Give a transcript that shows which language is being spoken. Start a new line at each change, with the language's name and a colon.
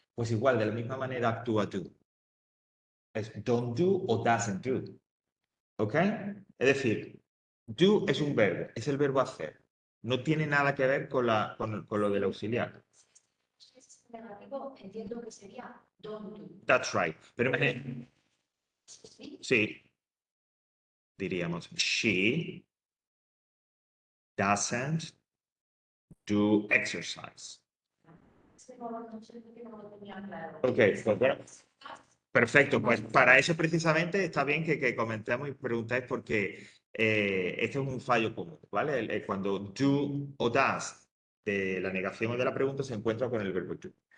Spanish: Pues igual, de la misma manera actúa do. Es don't do o doesn't do. ¿Ok? Es decir, do es un verbo, es el verbo hacer. No tiene nada que ver con lo del auxiliar. Es negativo, entiendo que sería don't do.
English: That's right.
Spanish: Pero ¿Sí? sí, diríamos,
English: she doesn't do exercise.
Spanish: Es que no sé por qué no lo tenía claro. Ok, pues bueno, perfecto. Pues para eso precisamente está bien que comentemos y preguntáis porque este es un fallo común, ¿vale? Cuando do o does de la negación o de la pregunta se encuentra con el verbo do.